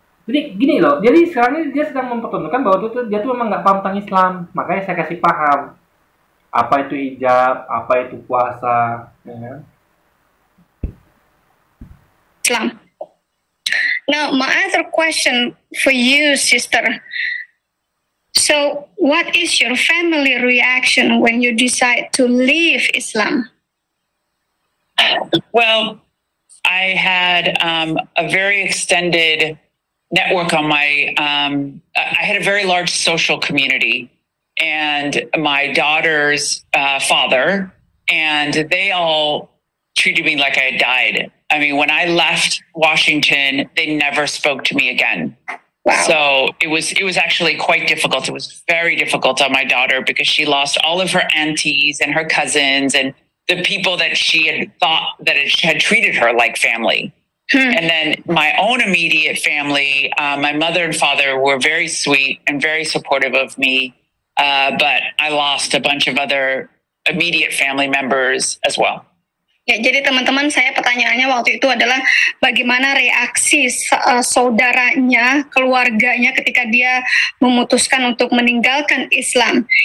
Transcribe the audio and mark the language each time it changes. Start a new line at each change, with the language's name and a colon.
Indonesian: Jadi gini loh, jadi sekarang ini dia sedang mempertontonkan bahwa dia tuh memang nggak paham tentang Islam. Makanya saya kasih paham apa itu hijab, apa itu puasa, ya kan? Islam.
English: Now, my other question for you, sister. So, what is your family reaction when you decide to leave Islam? Well, I had a very extended network on my, I had a very large social community, and my daughter's father, and they all treated me like I had died. I mean, when I left Washington, they never spoke to me again. Wow. So it was actually quite difficult. It was very difficult on my daughter because she lost all of her aunties and her cousins and the people that she had thought that had treated her like family. And then my own immediate family, my mother and father were very sweet and very supportive of me. But I lost a bunch of other immediate family members as well.
Indonesian: Ya, jadi teman-teman, saya pertanyaannya waktu itu adalah bagaimana reaksi saudaranya, keluarganya ketika dia memutuskan untuk meninggalkan Islam.